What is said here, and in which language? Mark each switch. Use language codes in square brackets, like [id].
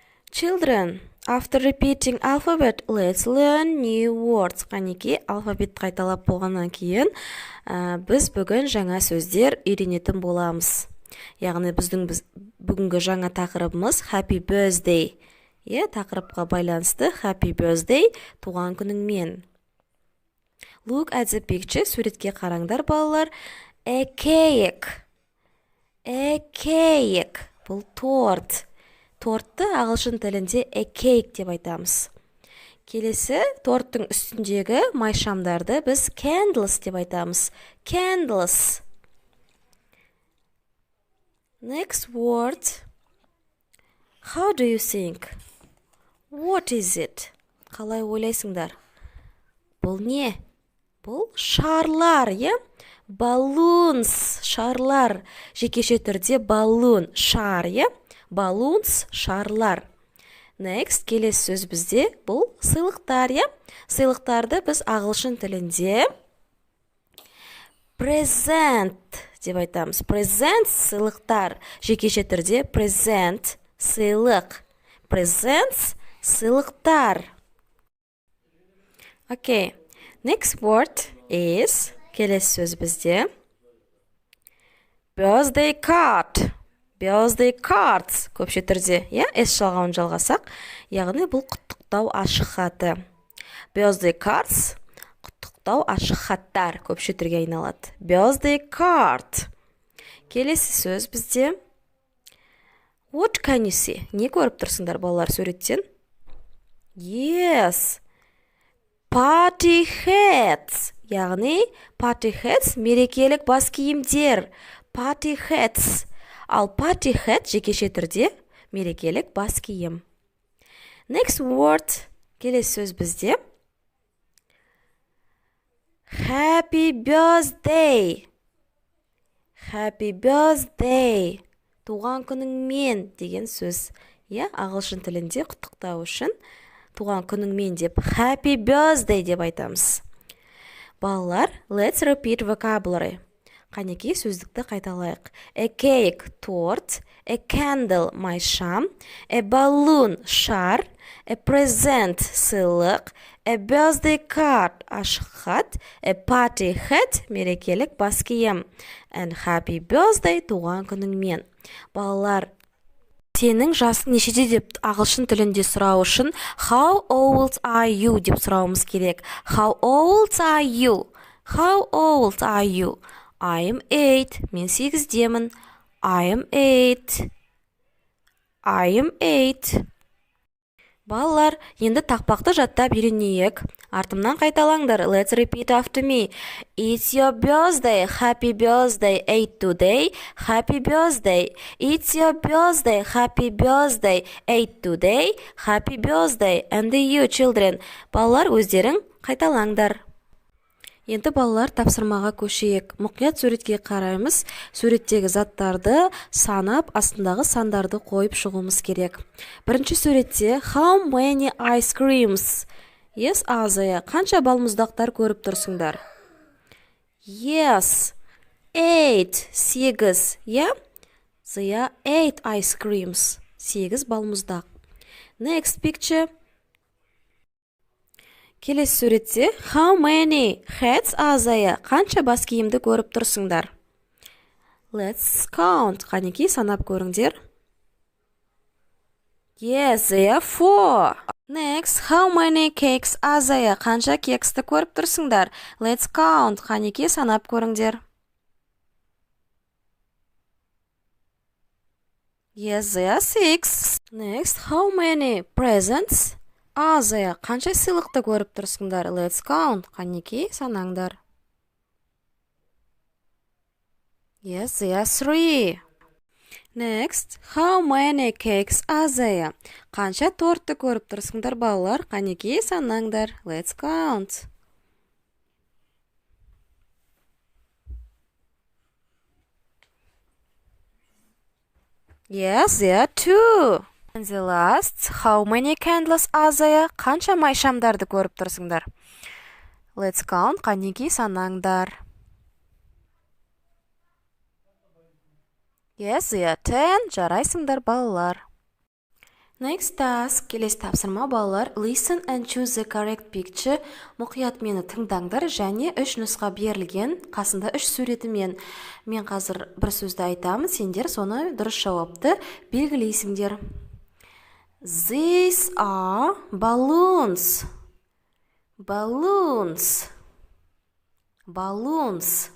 [en] Children, after repeating alphabet, let's learn new words. [kk] Қанеки алфавит қайталап болғаннан кейін, біз бүгін жаңа сөздер үйренетін боламыз. Яғни біздің бүгінгі жаңа тақырыбымыз happy birthday. Тақырыпқа байланысты happy birthday, туған күніңмен. [en] Look at the picture, [kk] суретке қараңдар балалар. [en] A cake. A cake. [kk] Бұл торт. Тортты ағылшын тілінде a cake деп айтамыз. Келесі торттың үстіндегі майшамдарды біз candles деп айтамыз. [en] Candles. Next word. How do you think? What is it? [kk] Қалай ойлайсыңдар? Бұл не? Бұл шарлар, е? Balloons, шарлар. Жекеше түрде balloon, шар, е? Balloons, шарлар. Next, келесі сөз бізде бұл сыйлықтар, е? Сыйлықтарды біз ағылшын тілінде present деп айтамыз. Present сыйлықтар. Жекеше түрде present сыйлық. Presents сыйлықтар. [en] Okay. Next word is [kk] келесі сөз бізде [en] birthday card. [kk] Birthday cards көпше түрде, S жалғауын жалғасақ, яғни бұл құттықтау ашық хаты. Birthday cards құттықтау ашық хаттар көпше түрге айналады. [en] Birthday card. [kk] Келесі сөз бізде [en] What can you see? [kk] Не көріп тұрсыңдар балалар суреттен? [en] Yes. Party hats. [kk] Яғни party hats мерекелік бас киімдер. [en] Party hats. [kk] Ал party hat жекеше түрде мерекелік бас киім. [en] Next word. [kk] Келесі сөз бізде Happy birthday. [en] Happy birthday. [kk] Туған күніңмен деген сөз. Ағылшын тілінде құттықтау үшін туған күніңмен деп happy birthday деп айтамыз. Балалар, [en] let's repeat vocabulary. [kk] Қанекей сөздікті қайталайық. [en] A cake, торт. A candle, майшам. A balloon, шар. A present, сыйлық. A birthday card, [kk] ашық хат. [en] A party hat, [kk] мерекелік бас киім. [en] And happy birthday, [kk] туған күніңмен. Балалар, сенің жасың нешеде деп ағылшын тілінде сұрау үшін [en] how old are you [kk] деп сұрауымыз керек. [en] How old are you? How old are you? I am 8. [kk] Мен 8-демін. [en] I am 8. I am 8. [kk] Балалар, енді тақпақты жаттап үйренейік. Артымнан қайталаңдар. [en] Let's repeat after me. It's your birthday. Happy birthday. 8 today. Happy birthday. It's your birthday. Happy birthday. 8 today. Happy birthday. And you children. [kk] Балалар, өздерің қайталаңдар. Енді балалар тапсырмаға көшейік. Мұқият суретке қараймыз. Суреттегі заттарды санап, астындағы сандарды қойып шығуымыз керек. Бірінші суретте [en] how many ice creams? Yes, Азия. [kk] Қанша балмұздақтар көріп тұрсыңдар? [en] Yes, 8. 8. Yeah? Зия 8 ice creams. [kk] 8 балмұздақ. [en] Next picture. [kk] Келесі суретте [en] how many hats, Азия. [kk] Қанша бас киімді көріп тұрсыңдар? [en] Let's count. [kk] Қанекей санап көріңдер. [en] Yes, they are 4. Next, how many cakes, Азия. [kk] Қанша кексті көріп тұрсыңдар? [en] Let's count. [kk] Қанекей санап көріңдер. [en] Yes, they are 6. Next, how many presents? [kk] Азия, қанша сыйлықты көріп тұрсыңдар? [en] Let's count. [kk] Қанекей санаңдар. [en] Yes, they are 3. Next, how many cakes, Азия? [kk] Қанша тортты көріп тұрсыңдар, балалар? Қанекей санаңдар. [en] Let's count. Yes, they are 2. And the last, how many candles, Азия? [kk] Қанша майшамдарды көріп тұрсыңдар? [en] Let's count. [kk] Қанекей санаңдар. [en] Yes, they are 10. [kk] Жарайсыңдар, балалар. [en] Next task. [kk] Келесі тапсырма, балалар. [en] Listen and choose the correct picture. [kk] Мұқият мені тыңдаңдар және 3 нұсқа берілген. Қасында 3 суретімен. Мен қазір бір сөзді айтамын. Сендер соны дұрыс жауапты белгілейсіңдер. [en] These are balloons. Balloons. Balloons.